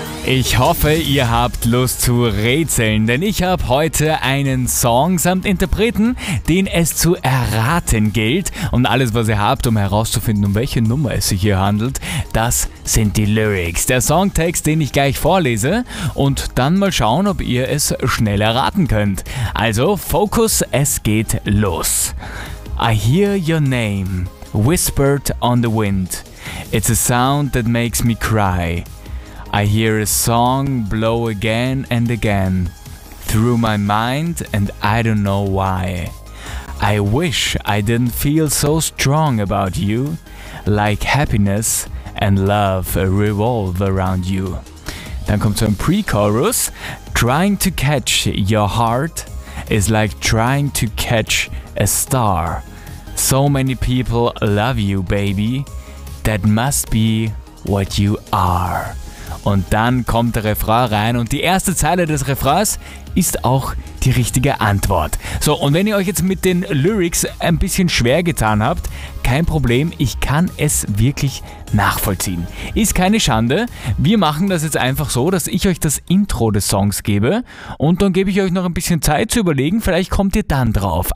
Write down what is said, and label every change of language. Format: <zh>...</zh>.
<de>Ich hoffe, ihr habt Lust zu rätseln, denn ich habe heute einen Song samt Interpreten, den es zu erraten gilt. Und alles, was ihr habt, um herauszufinden, um welche Nummer es sich hier handelt, das sind die Lyrics. Der Songtext, den ich gleich vorlese und dann mal schauen, ob ihr es schnell erraten könnt. Also Fokus, es geht los.</de> <en>I hear your name whispered on the wind. It's a sound that makes me cry. I hear a song blow again and again through my mind and I don't know why. I wish I didn't feel so strong about you, like happiness and love revolve around you.</en> <de>Dann kommt so ein Pre-Chorus.</de> <en>Trying to catch your heart is like trying to catch a star. So many people love you, baby. That must be what you are.</en> <de>Und dann kommt der Refrain rein und die erste Zeile des Refrains ist auch die richtige Antwort. So, und wenn ihr euch jetzt mit den Lyrics ein bisschen schwer getan habt, kein Problem, ich kann es wirklich nachvollziehen. Ist keine Schande, wir machen das jetzt einfach so, dass ich euch das Intro des Songs gebe und dann gebe ich euch noch ein bisschen Zeit zu überlegen, vielleicht kommt ihr dann drauf.</de>